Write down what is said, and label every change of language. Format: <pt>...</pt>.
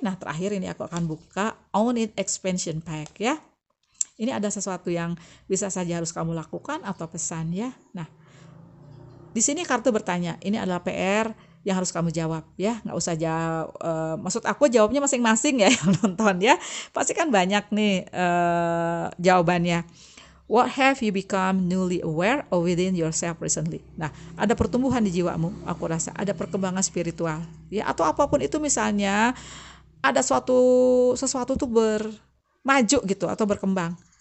<id>Nah terakhir ini aku akan buka Own It Expansion Pack ya. Ini ada sesuatu yang bisa saja harus kamu lakukan atau pesan ya. Nah, di sini kartu bertanya, ini adalah PR yang harus kamu jawab ya. Nggak usah jawab, maksud aku jawabnya masing-masing ya yang nonton ya. Pasti kan banyak nih jawabannya.</id> <en>What have you become newly aware of within yourself recently?</en> <id>Nah, ada pertumbuhan di jiwamu, aku rasa ada perkembangan spiritual ya, atau apapun itu, misalnya ada sesuatu tuh bermaju gitu atau berkembang.</id>